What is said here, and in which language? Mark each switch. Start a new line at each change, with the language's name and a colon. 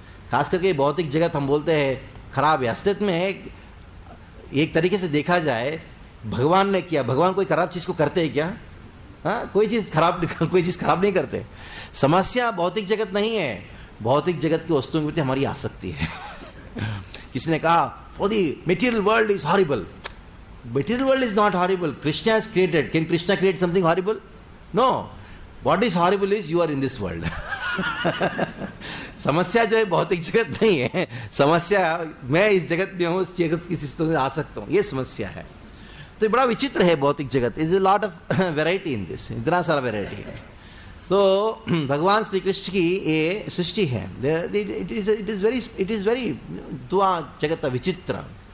Hindi: खास करके भौतिक जगत हम बोलते हैं खराब है, अस्तित्व में है। एक तरीके से देखा जाए भगवान ने किया। भगवान कोई खराब चीज़ को करते हैं क्या? हाँ, कोई चीज़ खराब नहीं करते। समस्या भौतिक जगत नहीं है, भौतिक जगत की वस्तुओं के प्रति हमारी आसक्ति है। किसी ने कहा
English: Oh the material world is horrible. Material world is not horrible. Krishna has created. Can Krishna create something horrible? No. What is horrible is you are in this world.
Hindi: समस्या जो है भौतिक जगत नहीं है, समस्या मैं इस जगत में हूँ, इस जगत की चीज़ों से आ सकता हूँ, ये समस्या है। तो ये बड़ा विचित्र है भौतिक जगत।
English: is a lot of variety in this,
Hindi: इतना सारा वेराइटी है। तो भगवान श्री कृष्ण की ये सृष्टि है।
English: it is very
Hindi: दुआ जगत विचित्र।